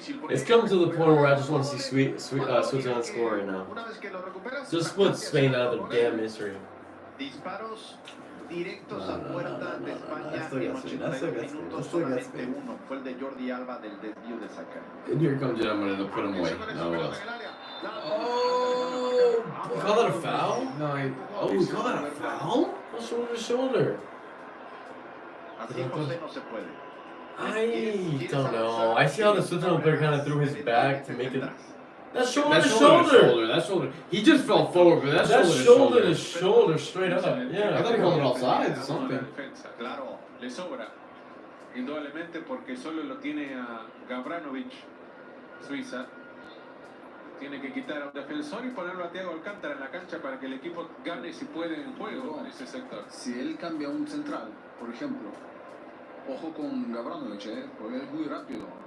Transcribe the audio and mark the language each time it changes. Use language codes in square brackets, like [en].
[en] It's come to the point where I just want to see Switzerland score right now. Just put Spain out of their damn misery. [es] Directos a puerta de España en 82 minutos, solamente uno fue el de Jordi Alba del desvío de sacar. [en] And here comes it, I'm going to put him away. No, Oh, you call that a foul? No, you call that a foul? Shoulder to shoulder. [es] Así José no se puede. [en] I don't know. I see how the Switzerland player kind of threw his back to make it. That's shoulder to shoulder. That's shoulder. He just fell forward, but that's shoulder to shoulder, straight up. Yeah, I thought he called it offside or something. [es] Claro, le sobra. Indudablemente porque solo lo tiene a Gavranovic, Suiza. Tiene que quitar a un defensor y ponerlo a Thiago Alcántara en la cancha para que el equipo gane si puede en juego en ese sector. Si él cambia un central, por ejemplo, ojo con Gavranovic, porque es muy rápido.